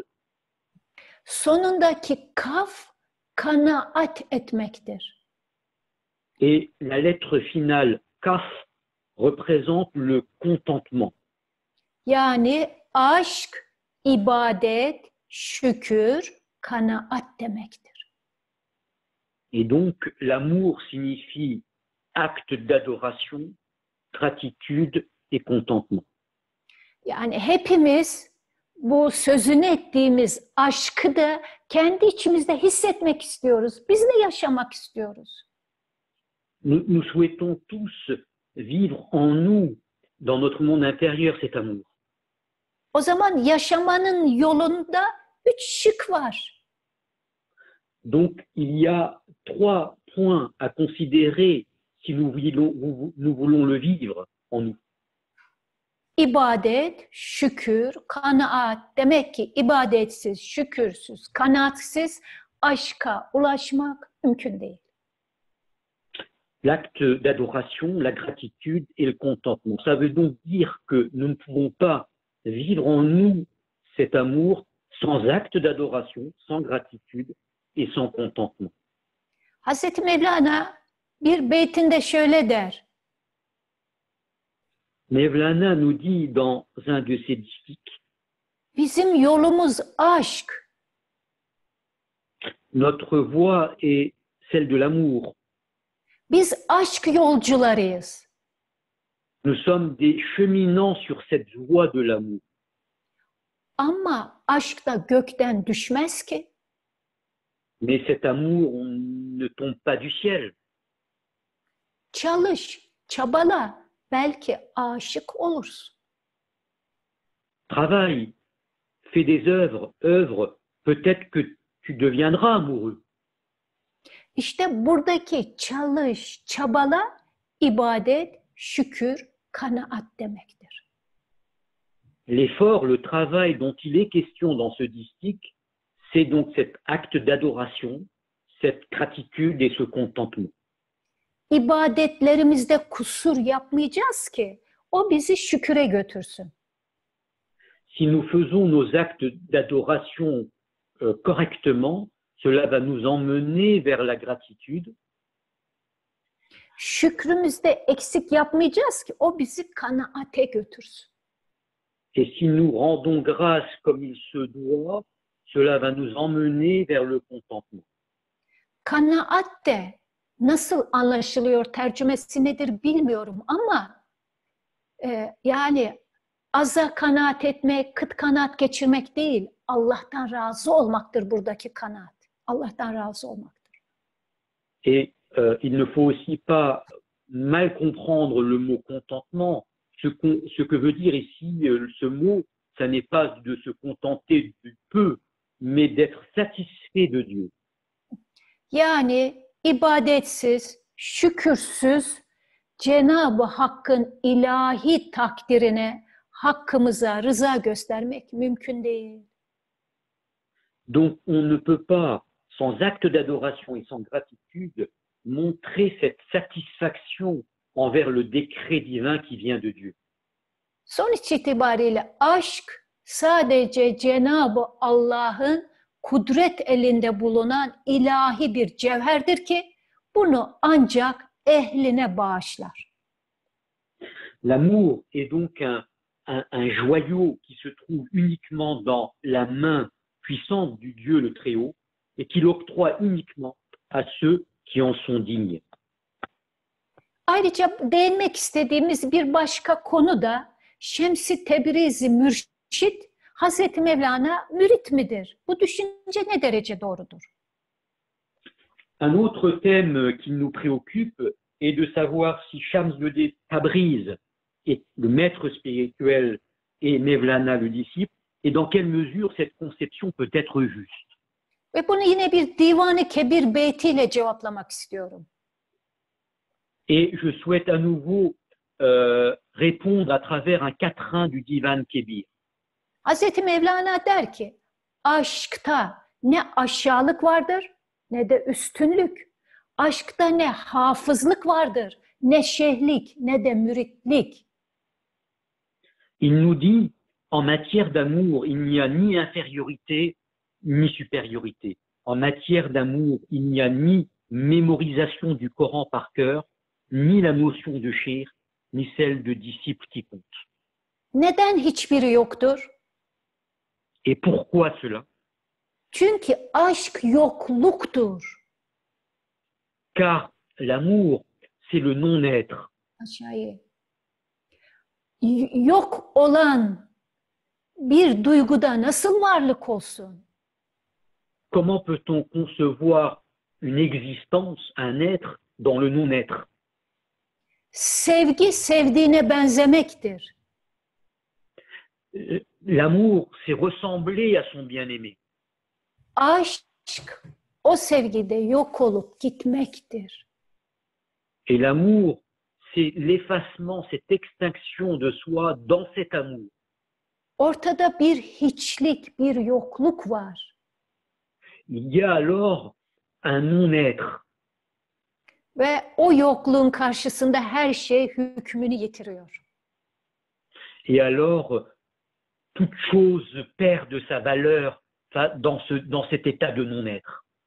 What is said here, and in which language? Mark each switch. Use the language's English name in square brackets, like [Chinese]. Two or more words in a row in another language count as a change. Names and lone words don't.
[Turkish] Sonundaki kaf kanaat etmektir. [French] Et la lettre finale kaf représente le contentement. [Turkish] Yani aşk, ibadet, şükür, kanaat demektir. [French] Et donc l'amour signifie acte d'adoration, gratitude et contentement. [Turkish] Yani hepimiz bu sözünü ettiğimiz aşkı da kendi içimizde hissetmek istiyoruz. Biz de yaşamak istiyoruz. [French] Nous souhaitons tous vivre en nous, dans notre monde intérieur, cet amour. [Turkish] O zaman yaşamanın yolunda 3 şık var. [French] Donc, il y a 3 points à considérer si nous voulons le vivre en nous. [Turkish] İbadet, şükür, kanaat. Demek ki ibadetsiz, şükürsüz, kanaatsiz aşka ulaşmak mümkün değil. [French] L'acte d'adoration, la gratitude et le contentement. Ça veut donc dire que nous ne pouvons pas vivre en nous cet amour sans acte d'adoration, sans gratitude et sans contentement. [Turkish] Hazreti Mevlana bir beytinde şöyle der. [French] Mevlana nous dit dans un de ses distiques, [Turkish] Bizim yolumuz aşk. [French] notre voie est celle de l'amour. [Turkish] Biz aşk yolcularıyız. [French] Nous sommes des cheminants sur cette voie de l'amour. [Turkish] Ama aşk da gökten düşmez ki. [French] Mais cet amour ne tombe pas du ciel. [Turkish] Çalış, çabala, belki aşık olursun. [French] Travaille, fais des œuvres, peut-être que tu deviendras amoureux. [Turkish] İşte buradaki çalış, çabala, ibadet, şükür, kanaat demektir. [French] L'effort, le travail dont il est question dans ce distique, c'est donc cet acte d'adoration, cette gratitude et ce contentement. [Turkish] İbadetlerimizde kusur yapmayacağız ki o bizi şüküre götürsün. [French] Si nous faisons nos actes d'adoration correctement, cela va nous emmener vers la gratitude. [Turkish] Şükrümüzde eksik yapmayacağız ki o bizi kanaate götürsün. [French] Et si nous rendons grâce comme il se doit, cela va nous emmener vers le contentement. [Turkish] Kanaat de nasıl anlaşılıyor, tercümesi nedir bilmiyorum ama yani aza kanaat etmek, kıt kanaat geçirmek değil, Allah'tan razı olmaktır buradaki kanaat. Allah'tan razı olmaktır. [French] Et il ne faut aussi pas mal comprendre le mot contentement. Ce que veut dire ici ce mot, ça n'est pas de se contenter du peu, mais d'être satisfait de Dieu. [Turkish] Yani ibadetsiz, şükürsüz, Cenab-ı Hakk'ın ilahi takdirine, hakkımıza rıza göstermek mümkün değil. [French] Donc on ne peut pas, sans acte d'adoration et sans gratitude, montrer cette satisfaction envers le décret divin qui vient de Dieu. [Turkish] Sonuç itibariyle aşk sadece Cenab-ı Allah'ın kudret elinde bulunan ilahi bir cevherdir ki bunu ancak ehline bağışlar. [French] L'amour est donc un joyau qui se trouve uniquement dans la main puissante du Dieu le Très-Haut et qu'il octroie uniquement à ceux qui en sont dignes. [Turkish] Ayrıca değinmek istediğimiz bir başka konu da Şems-i Tebrizi mürşit, Hazreti Mevlana mürit midir? Bu düşünce ne derece doğrudur? [French] Un autre thème qui nous préoccupe est de savoir si Shams de Tabriz est le maître spirituel et Mevlana le disciple, et dans quelle mesure cette conception peut être juste. [Turkish] Ve bunu yine bir Divan-ı Kebir beytiyle cevaplamak istiyorum. [French] Et je souhaite à nouveau répondre à travers un quatrain du Divan Kebir. [Turkish] Hazreti Mevlana der ki, aşkta ne aşağılık vardır ne de üstünlük. Aşkta ne hafızlık vardır, ne şeyhlik, ne de müritlik. [French] Il nous dit, en matière d'amour, il n'y a ni infériorité ni supériorité. En matière d'amour, il n'y a ni mémorisation du Coran par cœur, ni la notion de cheikh, ni celle de disciple qui compte. [Turkish] Neden hiçbiri yoktur? [French] Et pourquoi cela? [Turkish] Çünkü aşk yokluktur. [French] Car l'amour, c'est le non-être. [Turkish] Aşağıya. Yok olan bir duyguda nasıl varlık olsun? [French] Comment peut-on concevoir une existence, un être, dans le non-être? [Turkish] Sevgi sevdiğine benzemektir. [French] L'amour, c'est ressembler à son bien-aimé. [Turkish] Aşk o sevgide yok olup gitmektir. [French] Et l'amour, c'est l'effacement, cette extinction de soi dans cet amour. [Turkish] Ortada bir hiçlik, bir yokluk var. [French] Il y a alors un non-être. [Turkish] Ve o yokluğun karşısında her şey hükmünü yitiriyor. [French] Et alors, toute chose perd de sa valeur dans cet état de non-être.